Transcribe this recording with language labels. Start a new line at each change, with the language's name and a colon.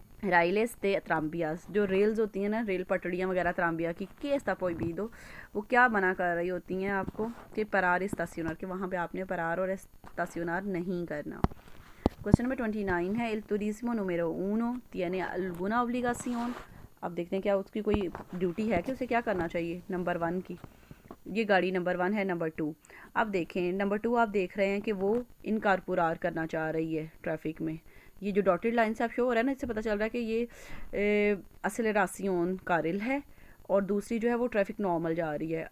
Spanish: राइलेस दे त्राम्बियास,
Hindi: जो रेल्स होती हैं ना, रेल पटड़ियाँ वगैरह त्राम्बिया की, के
Spanish: está prohibido,
Hindi: वो क्या मना कर रही होती हैं आपको कि
Spanish: parar estacionar,
Hindi: कि वहाँ पे आपने parar और estacionar नहीं करना। क्वेश्चन नंबर 29 है,
Spanish: el turismo número 1 tiene alguna obligación।
Hindi: अब देखते हैं क्या उसकी कोई ड्यूटी है कि उसे क्या करना चाहिए। नंबर 1 की, ये गाड़ी नंबर 1 है। नंबर 2, अब देखें नंबर 2, आप देख रहे हैं कि वो इनकारपोरार करना चाह रही है ट्रैफिक में। ये जो डॉटेड लाइन से आप शो हो रहा है ना, इससे पता चल रहा है कि ये असेलरासियोन कारिल है और दूसरी जो है वो ट्रैफिक नॉर्मल जा रही है।